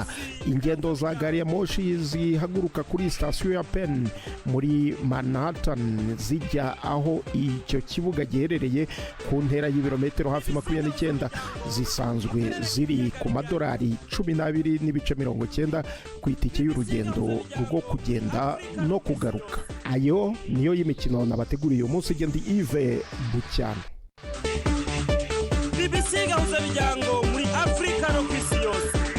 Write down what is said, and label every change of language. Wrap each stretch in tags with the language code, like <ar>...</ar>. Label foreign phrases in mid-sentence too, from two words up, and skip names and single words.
<rw>Ingendo za gari ya moshi zihaguruka kuri sitasiyo ya Penn muri Manhattan zijya aho icyo kibuga giherereye ku ntera y'ibirometero hafi 29 zisanzwe ziri ku madolari 12.90 ku itike y'urugendo rwo kugenda no kugaruka. Ayo niyo y'imikino nabateguriye uyu munsi. Ndi Yves Bucyana. BBC gahuza imiryango muri Afrika no ku isi yose.</rw>